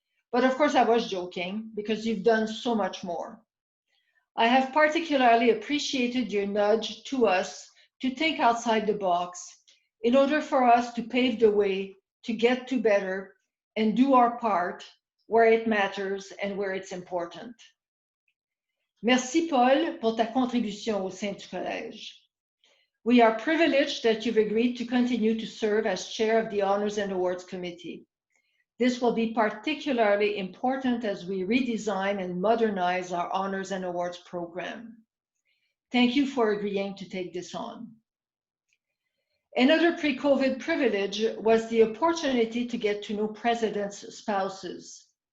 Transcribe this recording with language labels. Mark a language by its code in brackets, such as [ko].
[en] But of course I was joking because you've done so much more. I have particularly appreciated your nudge to us to think outside the box in order for us to pave the way to get to better and do our part where it matters and where it's important. [fr] Merci, Paul, pour ta contribution au sein du collège. [en] We are privileged that you've agreed to continue to serve as chair of the Honors and Awards Committee. This will be particularly important as we redesign and modernize our Honors and Awards program. Thank you for agreeing to take this on. Another pre-COVID privilege was the opportunity to get to know presidents' spouses.